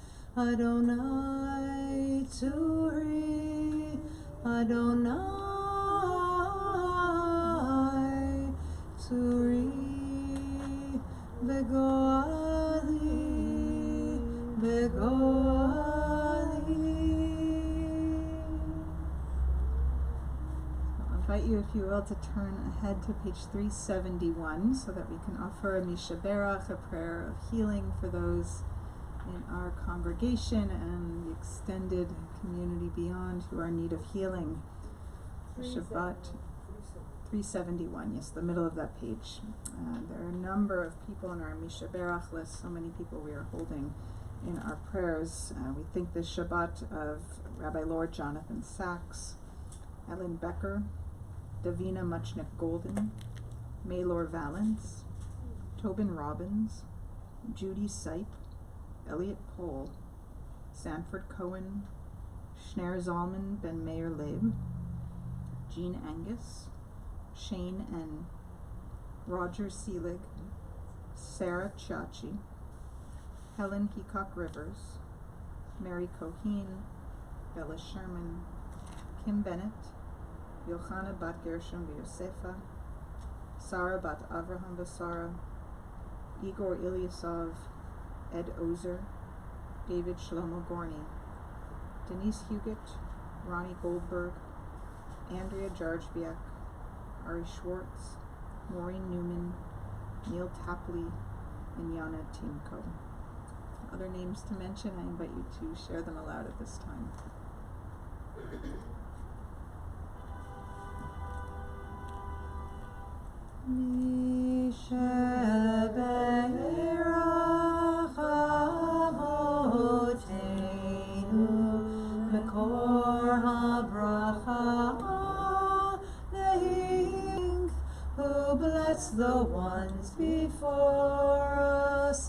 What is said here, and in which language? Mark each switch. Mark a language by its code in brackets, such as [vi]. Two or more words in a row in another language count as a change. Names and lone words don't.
[he] אדוני צורי אדוני צורי וגואלי [en] I'll invite you, if you will, to turn ahead to page 371 so that we can offer a Mishaberach, a prayer of healing for those in our congregation and the extended community beyond who are in need of healing. Shabbat 371, yes, the middle of that page. There are a number of people in our Mishaberach list, so many people we are holding in our prayers. We think this Shabbat of Rabbi Lord Jonathan Sachs, Ellen Becker, Davina Muchnick Golden, Maylor Valance, Tobin Robbins, Judy Sipe, Elliot Pohl, Sanford Cohen, Schneer Zalman Ben Meir Leib, Jean Angus, Shane N., Roger Seelig, Sarah Chachi, Helen Heacock Rivers, Mary Coheen, Bella Sherman, Kim Bennett, Yochana Bat Gershom Yosefa, Sarah Bat Avraham Basara, Igor Ilyasov, Ed Ozer, David Shlomo Gorney, Denise Huguet, Ronnie Goldberg, Andrea Jarjbiak, Ari Schwartz, Maureen Newman, Neil Tapley, and Yana Timko. Other names to mention, I invite you to share them aloud at this time. [he] מי שברך אבותינו מקור הברכה Ne'ing, [en] who bless the ones before us.